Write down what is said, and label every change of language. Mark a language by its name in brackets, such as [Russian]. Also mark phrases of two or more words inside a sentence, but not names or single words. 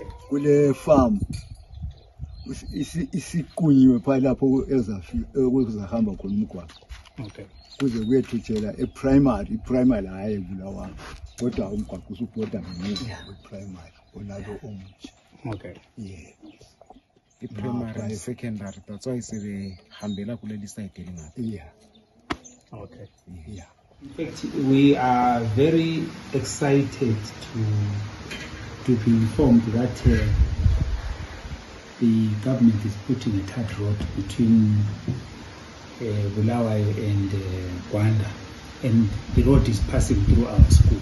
[North Ndebele] Kule farm isiqunyiwe pha lapho ezafika ukuzahamba khona umgwaqo. [English] Okay. [North Ndebele] Kuze kuyethutshela primary hayi Bulawayo kodwa umgwaqo usubhoda ngemuva primary onalo omutsha. [English] Okay. Yeah. Primary secondary that's why [North Ndebele] sebehambela kuleli [English] side [North Ndebele] elingapi. [English] Yeah. Okay. Yeah. In fact, we are very excited to be informed that the government is putting a third road between Bulawayo and Gwanda, and the road is passing through our school.